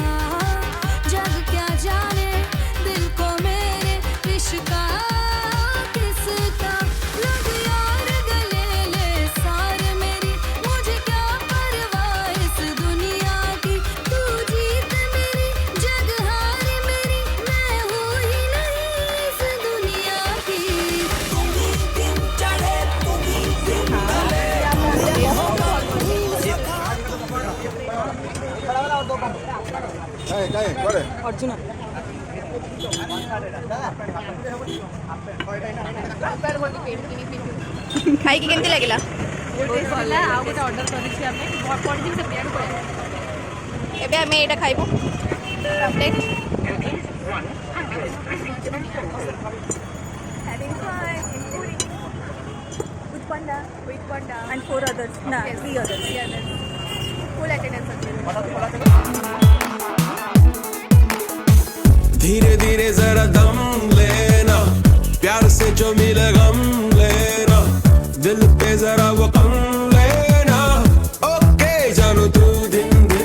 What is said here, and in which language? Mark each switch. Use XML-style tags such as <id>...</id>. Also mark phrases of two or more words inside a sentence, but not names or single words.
<hi>जग क्या जाने दिल को मेरे इश्का किसका लग यार गले ले सार मेरी मुझे क्या परवाह इस दुनिया की तू जीत मेरी जग हार मेरी मैं हूँ ही नहीं इस दुनिया की तुम्ही दिन चढ़े तुम्ही दिन ढले</hi> <or>ଖାଇକି କେମିତି ଲାଗିଲା ଆଉ ଗୋଟେ ଅର୍ଡର କରିଛି ଆମେ ପଡ଼ିଛି ସେ ପ୍ଲେଟ୍ ପଳେଇବା ଏବେ ଆମେ ଏଇଟା ଖାଇବୁ ପ୍ଲେଟ୍</or> <en>having fun in Puri with Panda and 4 others nah 3 others full attendance</en> <hi>धीरे धीरे जरा दम लेना प्यार से जो मिले गम लेना दिल पे जरा वो कम लेना ओके जानो तू दिन दिन</hi>